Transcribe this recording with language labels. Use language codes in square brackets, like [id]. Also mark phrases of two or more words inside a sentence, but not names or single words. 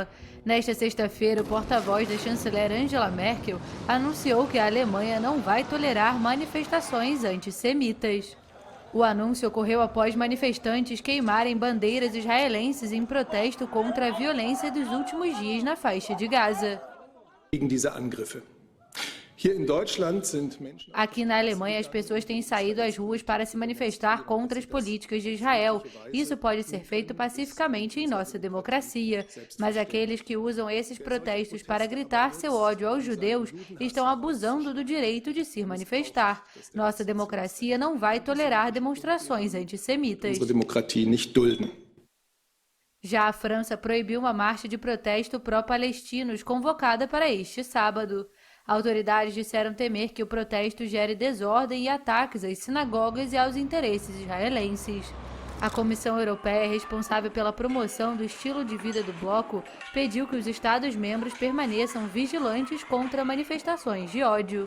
[pt] Nesta sexta-feira, o porta-voz da chanceler Angela Merkel anunciou que a Alemanha não vai tolerar manifestações antissemitas. O anúncio ocorreu após manifestantes queimarem bandeiras israelenses em protesto contra a violência dos últimos dias na faixa de Gaza. [de] gegen diese Angriffe. Hier in Deutschland sind Menschen... [pt] Aqui na Alemanha, as pessoas têm saído às ruas para se manifestar contra as políticas de Israel. Isso pode ser feito pacificamente em nossa democracia. Mas aqueles que usam esses protestos para gritar seu ódio aos judeus estão abusando do direito de se manifestar. Nossa democracia não vai tolerar demonstrações antissemitas. [de] Unsere Demokratie nicht dulden. [pt] Já a França proibiu uma marcha de protesto pró-palestinos convocada para este sábado. Autoridades disseram temer que o protesto gere desordem e ataques às sinagogas e aos interesses israelenses. A Comissão Europeia, responsável pela promoção do estilo de vida do bloco, pediu que os Estados-membros permaneçam vigilantes contra manifestações de ódio.